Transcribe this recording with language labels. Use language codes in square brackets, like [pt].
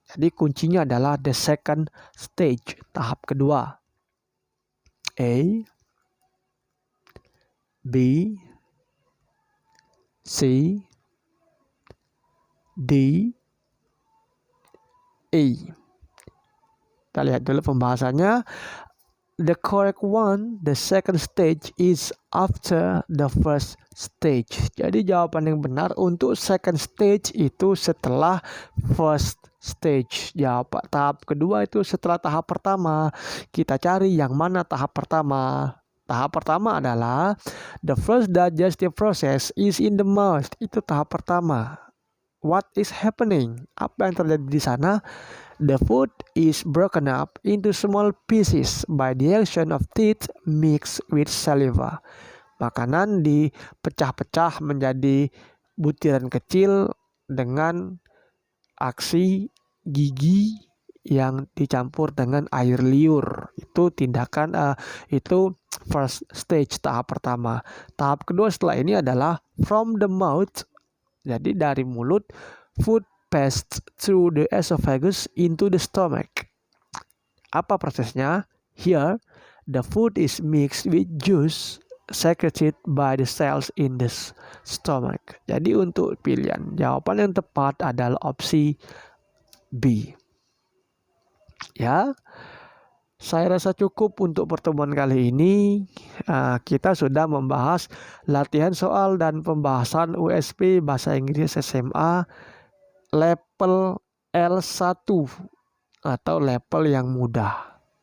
[id] Jadi kuncinya adalah [en] the second stage, [id] tahap kedua. A, B, C, D, E. Kita lihat dulu pembahasannya. [en] The correct one, the second stage is after the first stage. [id] Jadi jawaban yang benar untuk second stage itu setelah first stage. Tahap kedua itu setelah tahap pertama. Kita cari yang mana tahap pertama. Tahap pertama adalah [en] the first digestive process is in the mouth. [id] Itu tahap pertama. [en] What is happening? [id] Apa yang terjadi di sana? [en] The food is broken up into small pieces by the action of teeth mixed with saliva. [id] Makanan dipecah-pecah menjadi butiran kecil dengan aksi gigi yang dicampur dengan air liur. Itu itu first stage, tahap pertama. Tahap kedua setelah ini adalah [en] from the mouth. [id] Jadi dari mulut, [en] food passed through the esophagus into the stomach. [id] Apa prosesnya? [en] Here, the food is mixed with juice secreted by the cells in the stomach. [id] Jadi untuk pilihan jawaban yang tepat adalah opsi B. Ya, saya rasa cukup untuk pertemuan kali ini. Kita sudah membahas latihan soal dan pembahasan USP Bahasa Inggris SMA level L1 atau level yang mudah.